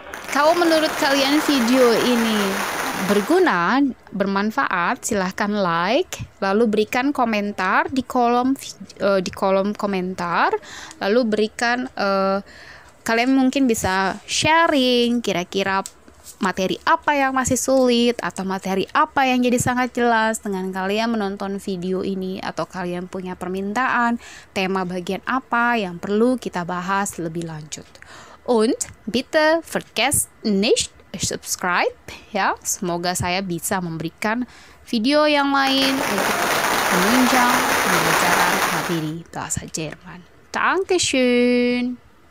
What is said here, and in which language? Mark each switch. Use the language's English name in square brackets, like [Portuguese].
[Indonesian] Kalau menurut kalian video ini berguna, bermanfaat, silahkan like, lalu berikan komentar di kolom komentar, lalu berikan kalian mungkin bisa sharing kira-kira materi apa yang masih sulit atau materi apa yang jadi sangat jelas dengan kalian menonton video ini, atau kalian punya permintaan tema bagian apa yang perlu kita bahas lebih lanjut. [German] Und bitte vergesst nicht subscribe, ya. [Indonesian] Semoga saya bisa memberikan video yang lain untuk menunjang pembelajaran materi bahasa Jerman. Dankeschön.